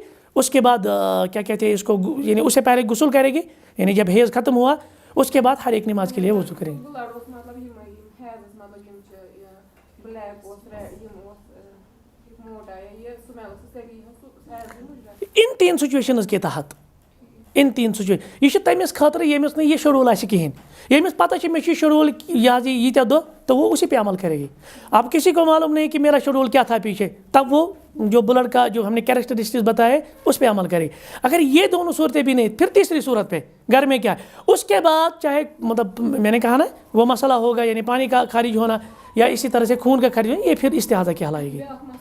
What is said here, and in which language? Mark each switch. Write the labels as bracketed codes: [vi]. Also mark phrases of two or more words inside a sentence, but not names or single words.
[ur] اس کے بعد کیا کہتے ہیں اس کو، یعنی اس سے پہلے غسل کرے گی، یعنی جب حیض ختم ہوا اس کے بعد ہر ایک نماز کے لیے وضو کریں گے۔ ان 3 سچویشنز کے تحت، ان 3 سچویشن، [ks] یہ تمس خاطر یمس نہیں یہ شیڈول آسہ کہین، یمس پتہ چھ میں شیڈول یہ دہ، [ur] تو وہ اسی پہ عمل کرے گی۔ اب کسی کو معلوم نہیں کہ میرا شیڈول کیا تھا پیچھے، تب وہ جو بلڈ کا جو ہم نے کیریکٹرسٹکس بتائے اس پہ عمل کرے گی۔ اگر یہ دونوں صورتیں بھی نہیں، پھر تیسری صورت پہ گھر میں کیا ہے، اس کے بعد چاہے مطلب میں نے کہا نا وہ مسئلہ ہوگا، یعنی پانی کا خارج ہونا یا اسی طرح سے خون کا خارج ہونا، یہ پھر استحاضہ کہلائے گی۔